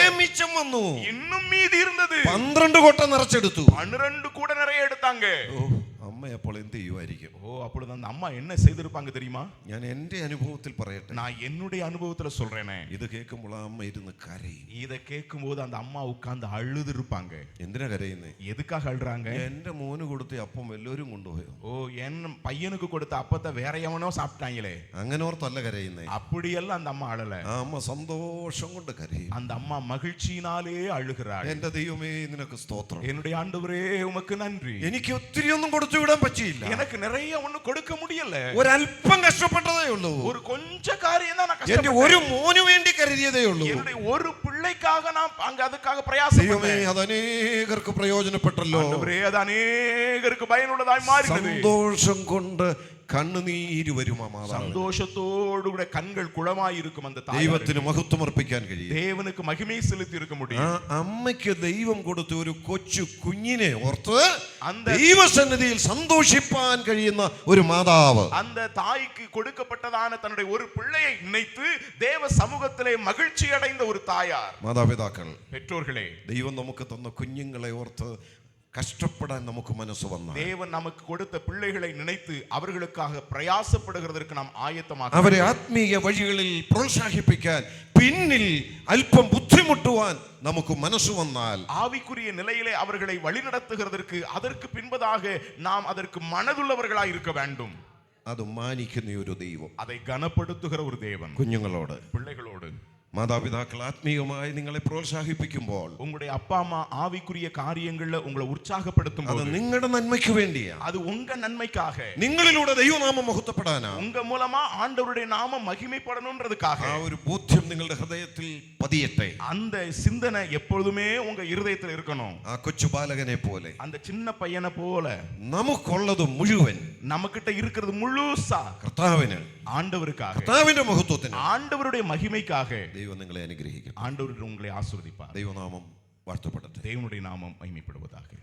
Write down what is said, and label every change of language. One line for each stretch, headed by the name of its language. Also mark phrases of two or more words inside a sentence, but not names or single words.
Malayalam: മിച്ചം വന്നു.
Tamil: இன்னும் மீதி இருந்தது.
Malayalam: 12 കൊട്ട നിറച്ചെടുത്തു.
Tamil: 12 கூட நிறைய எடுத்தாங்க.
Malayalam: അമ്മ അപ്പോൾ എന്ത് ചെയ്യുമായിരിക്കും?
Tamil: அப்பொழுது அந்த அம்மா என்ன செய்திருப்பாங்க தெரியுமா?
Malayalam: ഞാൻ എന്റെ അനുഭവത്തിൽ പറയട്ടെ.
Tamil: நான் என்னுடைய அனுபவத்துல சொல்றேனே.
Malayalam: ഇത് കേൾക്കുമ്പോൾ ആ അമ്മ ഇരുന്ന് കരയും.
Tamil: இத கேட்கும்போது அந்த அம்மா உட்கார்ந்து அழுது இருப்பாங்க.
Malayalam: എന്തിനാ കരയുന്നേ?
Tamil: எதுக்காக அழுறாங்க?
Malayalam: എന്റെ മോന് കൊടുത്ത അപ്പം എല്ലാവരും കൊണ്ടുപോയോ?
Tamil: என் பையனுக்கு கொடுத்த அப்பத்தை வேற எவனோ சாப்பிட்டாங்களே.
Malayalam: അങ്ങനെ ഓർത്തല്ല കരയുന്നേ.
Tamil: அப்படியெல்லாம் அந்த அம்மா அழல.
Malayalam: ആ അമ്മ സന്തോഷം കൊണ്ട് കരയും.
Tamil: அந்த அம்மா மகிழ்ச்சியினாலே அழுகிறாள்.
Malayalam: എന്റെ ദൈവമേ, നിനക്ക് സ്തോത്രം.
Tamil: என்னுடைய ஆண்டவரே உமக்கு நன்றி.
Malayalam: എനിക്ക് ഒത്തിരി ഒന്നും കൊടുത്തു വിടാൻ പറ്റിയില്ല.
Tamil: எனக்கு நிறைய ഒന്നും കൊടുக்க முடியல.
Malayalam: ഒരല്പം കഷ്ടപ്പെട്ടതേ ഉള്ളൂ.
Tamil: ஒரு கொஞ்ச காரியம் தான் நான்
Malayalam: എന്റെ
Tamil: கஷ்டப்பட்டேன்.
Malayalam: ഒരു മോനു വേണ്ടി കരുതിയതേ ഉള്ളൂ.
Tamil: என்னுடைய ஒரு பிள்ளைக்காக நான் அங்க அதுக்காக பிரயாசப்பட்டேன்.
Malayalam: ദൈവമേ, അത് അനേകർക്ക് പ്രയോജനപ്പെട്ടല്ലോ.
Tamil: ஆண்டவரே, அது அநேகருக்கு பயனுள்ளதாய் மாறினது.
Malayalam: സന്തോഷം കൊണ്ട് കണ്ണുനീര് വരും.
Tamil: சந்தோஷத்தோடு கூட கண்கள் குளமாய் இருக்கும் அந்த தாய்.
Malayalam: ദൈവത്തിന് മഹത്വം അർപ്പിക്കാൻ കഴിയും.
Tamil: தேவனுக்கு மகிமை செலுத்தி இருக்க முடியும்.
Malayalam: ആ അമ്മയ്ക്ക് ദൈവം കൊടുത്ത ഒരു കൊച്ചു കുഞ്ഞിനെ ഓർത്ത് ദൈവസന്നിധിയിൽ സന്തോഷിപ്പാൻ കഴിയുന്ന ഒരു മാതാവ്.
Tamil: அந்த தாய்க்கு கொடுக்கப்பட்டதான தன்னுடைய ஒரு பிள்ளையை நினைத்து தேவ சமூகத்திலே மகிழ்ச்சி அடைந்த ஒரு தாயார்.
Malayalam: മാതാപിതാക്കൾ,
Tamil: பெற்றோர்களே,
Malayalam: ദൈവം നമുക്ക് തന്ന കുഞ്ഞുങ്ങളെ ഓർത്ത് കഷ്ടപ്പെടാൻ നമുക്ക് മനസ്സ് വന്നാൽ
Tamil: தேவன் நமக்கு கொடுத்த பிள்ளைகளை நினைத்து அவர்களுக்காக பிரயாசப்படுகிறதற்கு நாம் ஆயத்தமாக
Malayalam: അവരെ ആത്മീയ വഴികളിൽ പ്രോത്സാഹിപ്പിക്കാൻ പിന്നിൽ അല്പം ബുദ്ധിമുട്ടുവാൻ നമുക്ക് മനസ്സ് വന്നാൽ
Tamil: ஆவிக்குரிய நிலையிலே அவர்களை வழிநடத்துகிறதற்கு அதற்கு பின்பதாக நாம் அதற்கு மனதுள்ளவர்களாய் இருக்க வேண்டும்.
Malayalam: അത് മാനിക്കുന്ന ഒരു ദൈവം,
Tamil: அதை கனப்படுத்துகிற ஒரு தேவன்
Malayalam: കുഞ്ഞുങ്ങളോട്,
Tamil: பிள்ளைகளோடு.
Malayalam: മാതാപിതാക്കൾ ആത്മീയമായി നിങ്ങളെ പ്രോത്സാഹിപ്പിക്കുമ്പോൾ
Tamil: உங்களுடைய அப்பா அம்மா ஆவிக்குரிய காரியங்கள்ல உங்களை உற்சாகப்படுத்தும்
Malayalam: അത്
Tamil: போது
Malayalam: നിങ്ങളുടെ നന്മയ്ക്ക് വേണ്ടിയാണ്.
Tamil: அது உங்க நன்மைக்காக,
Malayalam: നിങ്ങളിലൂടെ ദൈവനാമം മഹത്വപ്പെടാനാ,
Tamil: உங்க மூலமா ஆண்டவருடைய நாமம் மகிமைப்படணும்ன்றதுக்காக
Malayalam: ആ ഒരു ബോധ്യം നിങ്ങളുടെ ഹൃദയത്തിൽ പതിയട്ടെ.
Tamil: அந்த சிந்தனை எப்பொழுதுமே உங்க இருதயத்தில் இருக்கணும்.
Malayalam: ആ കൊച്ചു ബാലകനെ പോലെ
Tamil: அந்த சின்ன பையனை போல
Malayalam: നമുക്കുള്ളത് മുഴുവൻ
Tamil: நம்மகிட்ட இருக்கிறது முழுசா
Malayalam: കർത്താവിന്,
Tamil: ஆண்டவருக்காக,
Malayalam: കർത്താവിന്റെ മഹത്വത്തിന്,
Tamil: ஆண்டவருடைய மகிமைக்காக
Malayalam: ദൈവം നിങ്ങളെ അനുഗ്രഹിക്കും.
Tamil: ஆண்டவர் உங்களை ஆசீர்வதிப்பார்.
Malayalam: ദൈവനാമം വാഴ്ത്തപ്പെടട്ടെ.
Tamil: தேவனுடைய நாமம் மகிமைப்படுவதாக.